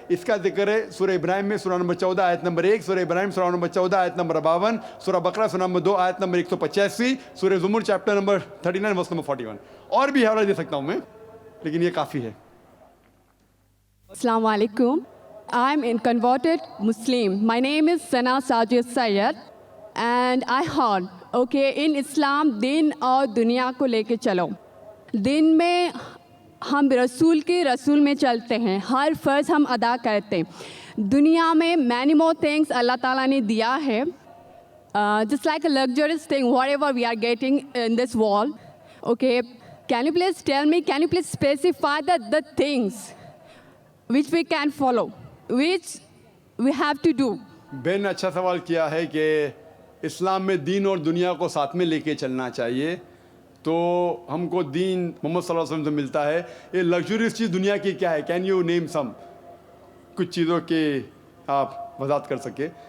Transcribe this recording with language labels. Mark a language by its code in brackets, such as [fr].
[hi] इसका जिक्र है सूरह इब्राहिम में सूरा नंबर 14 आयत नंबर 1, सूरह इब्राहिम सूरा नंबर 14 आयत नंबर 52, सूरह बकरा सूरा नंबर 2 आयत नंबर 185, सूरह ज़ुमर चैप्टर नंबर 39 वर्स नंबर 41। और भी हवाला दे सकता हूँ मैं, लेकिन ये काफ़ी है। [en] Assalamu alaikum. I'm a converted Muslim. My name is Sana Sajid Sayyed and I heard, okay, in Islam [hi] दिन और दुनिया को लेके चलो। दिन में हम रसूल में चलते हैं, हर फ़र्ज़ हम अदा करते हैं। दुनिया में [en] many more things [hi] अल्लाह ताला ने दिया है, [en] just like a luxurious thing, whatever we are getting in this world. Okay, can you please tell me, can you please specify the things which we can follow, which we have to do? [hi] Ben ने अच्छा सवाल किया है कि इस्लाम में दीन और दुनिया को साथ में लेके चलना चाहिए। तो हमको दीन मोहम्मद सल्लल्लाहु अलैहि वसल्लम से मिलता है। ये लग्जरियस चीज़ दुनिया की क्या है? [en] can you name some, [hi] कुछ चीज़ों के आप वजाहत कर सके?